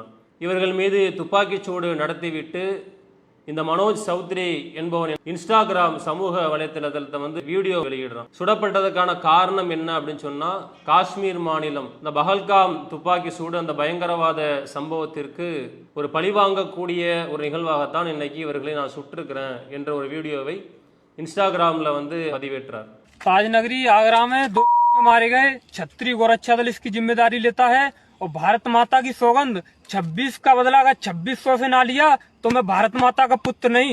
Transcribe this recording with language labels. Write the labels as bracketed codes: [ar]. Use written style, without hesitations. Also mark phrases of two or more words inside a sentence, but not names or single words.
[ta] இவர்கள் மீது துப்பாக்கிச்சூடு நடத்திவிட்டு இந்த மனோஜ் சௌத்ரி என்பவன் இன்ஸ்டாகிராம் சமூக வலைத்தளத்தை வந்து வீடியோ வெளியிடுறான். சுடப்பட்டதுக்கான காரணம் என்ன அப்படின்னு சொன்னா, காஷ்மீர் மாநிலம் இந்த பஹல்காம் துப்பாக்கி சூடு அந்த பயங்கரவாத சம்பவத்திற்கு ஒரு பழிவாங்கக்கூடிய ஒரு நிகழ்வாகத்தான் இன்னைக்கு இவர்களை நான் சுட்டிருக்கிறேன் என்ற ஒரு வீடியோவை இன்ஸ்டாகிராம்ல வந்து பதிவேற்றார். [hi] ताजनगरी आगरा में 2 मारे गए। छत्री गोरक्षा दल इसकी जिम्मेदारी लेता है और भारत माता की सौगंध 26 का बदला अगर 2600 से ना लिया तो मैं भारत माता का पुत्र नहीं।